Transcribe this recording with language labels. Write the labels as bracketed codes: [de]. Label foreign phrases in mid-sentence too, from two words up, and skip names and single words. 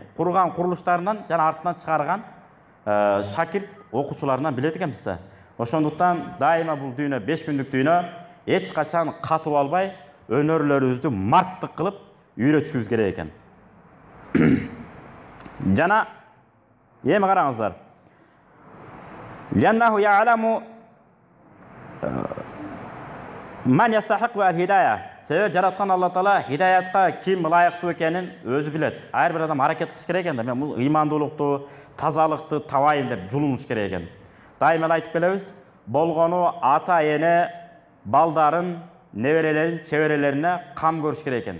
[ky] Курган курулуштарынан жана артынан чыгарган шакирт окуучуларынан билет экенбиз да. Ошондуктан дайыма бул дүйнө 5 күндүк дүйнө, эч качан катып албай, өнөрлөрүбүздү марттык кылып үйрөтүшүбүз керек экен. Жана эми караңыздар. [ar] لأنه يعلم من يستحق الهداية. [ky] Себеби жараткан Алла Таала хидаятка ким ылайыктуу экенин өзү билет. Ар бир адам аракет кылыш керек экен да. Мен бул ыймандуулукту, тазалыкты табайын деп жулунуш керек экен. Дайыма айтып келебиз. Болгону ата-эне балдарын, неберелерин, чеберелерине кам көрүш керек экен.